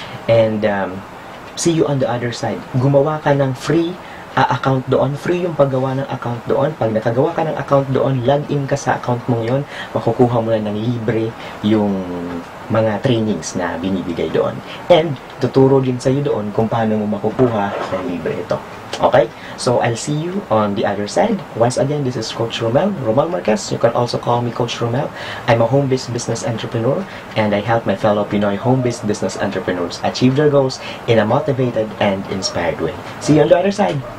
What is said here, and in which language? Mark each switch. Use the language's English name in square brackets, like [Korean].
[English] And, see you on the other side. [Filipino] Gumawa ka ng free account doon. Free yung paggawa ng account doon. Pag nakagawa ka ng account doon, log in ka sa account mong yon, makukuha mo na ng libre yung mga trainings na binibigay doon. And, tuturo din sa'yo doon kung paano mo makukuha ng libre ito. Okay? [English] So, I'll see you on the other side. Once again, this is Coach Romel Marquez. You can also call me Coach Romel. I'm a home-based business entrepreneur, and I help my fellow Pinoy home-based business entrepreneurs achieve their goals in a motivated and inspired way. See you on the other side.